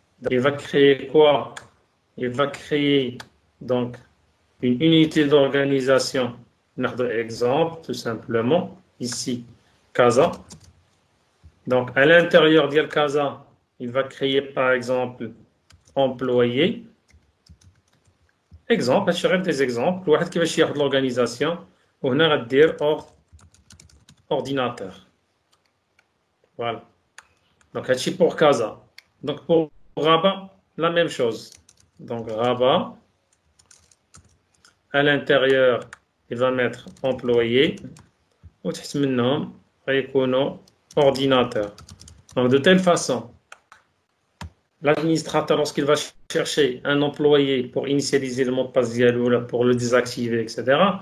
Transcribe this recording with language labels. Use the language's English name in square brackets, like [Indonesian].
[French] Il va créer quoi? Il va créer donc une unité d'organisation. Exemple, tout simplement, ici, Casa. Donc, à l'intérieur de Casa, il va créer par exemple employé. Exemple, je vais des exemples. [Arabic] واحد كيفاش ياخذ l'organisation وهنا غدير ordinateur. [French] Voilà. Donc, c'est pour Casa. Donc, pour Rabat, la même chose. Donc, Rabat, à l'intérieur, il va mettre employé. Ou maintenant, ordinateur. Donc, de telle façon, l'administrateur, lorsqu'il va chercher un employé pour initialiser le mot de passe pour le désactiver, etc.